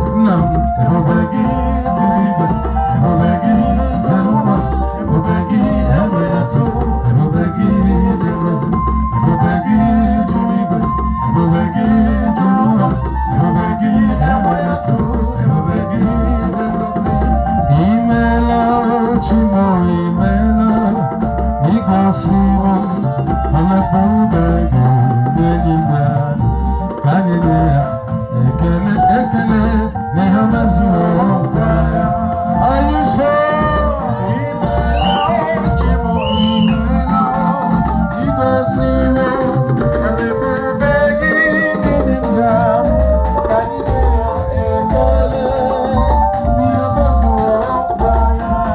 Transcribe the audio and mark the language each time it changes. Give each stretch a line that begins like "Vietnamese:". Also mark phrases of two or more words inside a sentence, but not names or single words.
Igbo: Nna m, ebube gị juru igwe, ebube gị juru ụwa, ebube gị enweghị atụ, ebube gị dị ngọzi, ebube gị juru igwe, ebube gị juru ụwa, ebube gị enweghị atụ, ebube gị dị ngọzi. Imeela, Chi m, imeela, ị gọziwo, ọ na-ekpe ube gị n'eluigwe. Ka anyị nye ya ekele, ekele na ihe mezuo nkwa ya.
English: Are you sure?
Igbo: Imeela, Chi m, imeela, ị gọziwo, ọ na-ekpe ube gị n'eluigwe. Ka anyị nye ya ekele na ihe mezuo nkwa ya.